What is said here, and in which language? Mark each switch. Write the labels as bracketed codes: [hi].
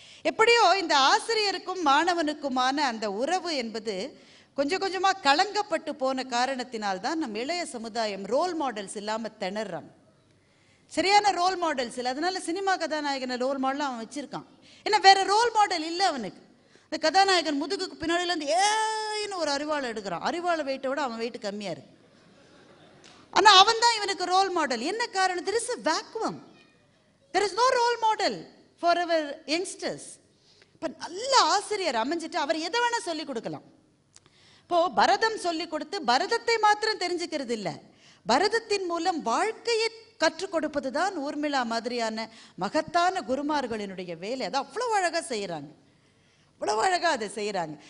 [ta] எப்படியோ இந்த ஆசிரியருக்கும் மாணவனுக்குமான அந்த உறவு என்பது கொஞ்சம் கொஞ்சமாக கலங்கப்பட்டு போன காரணத்தினால்தான் நம் இளைய சமுதாயம் ரோல் மாடல்ஸ் இல்லாமல் திணறான். சரியான ரோல் மாடல்ஸ் இல்லை. அதனால சினிமா கதாநாயகனை ரோல் மாடலாக அவன் வச்சிருக்கான். ஏன்னா வேற ரோல் மாடல் இல்லை அவனுக்கு. இந்த கதாநாயகன் முதுகுக்கு பின்னாடியிலேருந்து ஏன்னு ஒரு அறிவாளை எடுக்கிறான். அறிவாளை வெயிட்டை விட அவன் வெயிட் கம்மியாக இருக்கு. ஆனால் அவன் தான் இவனுக்கு ரோல் மாடல். என்ன காரணம்? [en] there is a vacuum, there is no role model for our youngsters. [ta] இப்போ நல்ல ஆசிரியர் அமைஞ்சிட்டு அவர் எதை வேணால் சொல்லிக் கொடுக்கலாம். இப்போ பரதம் சொல்லி கொடுத்து பரதத்தை மாத்திரம் தெரிஞ்சுக்கிறது இல்லை, பரதத்தின் மூலம் வாழ்க்கையை கற்றுக் கொடுப்பது தான் ஊர்மிளா மாதிரியான மகத்தான குருமார்களினுடைய வேலை. அதை அவ்வளோ அழகாக செய்கிறாங்க, அவ்வளோ அழகாக அதை செய்கிறாங்க.